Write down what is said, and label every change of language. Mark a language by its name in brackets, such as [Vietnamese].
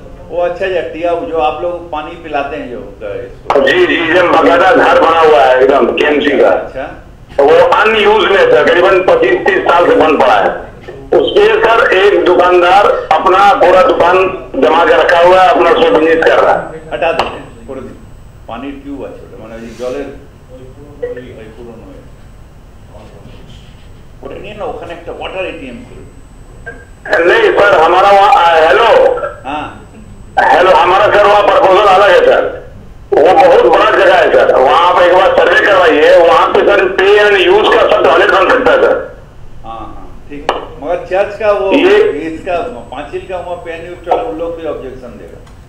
[Hindi] वो अच्छा टियाऊ जो आप लोग पानी पिलाते हैं जो इसको। जी जी, एकदम बकायदा घर बना हुआ है एकदम केएमसी का। अच्छा, वो अनयूज में सर करीबन 25-30 साल से बंद पड़ा है। उसमें सर एक दुकानदार अपना पूरा दुकान जमा के रखा हुआ है, अपना उसमें बिजनेस कर रहा है। हटा देते हैं [Bangla] করে দিন। পানির টিউব আছে ওটা, মানে এই জলের এই পুরনো হয়ে ওটা নিয়ে না, ওখানে একটা ওয়াটার এটিএম করে। [Hindi] नहीं सर हमारा वहाँ हेलो हाँ हेलो, हमारा सर वहाँ प्रपोजल अलग है सर। वो बहुत बड़ा जगह है सर, वहाँ आप एक बार सर्वे करवाइए, वहाँ पे सर पे एंड यूज का सब टॉयलेट बन सकता है सर। हाँ ठीक है, मगर चर्च का वो इसका पांचिल का वहाँ पे उन लोग भी ऑब्जेक्शन देगा।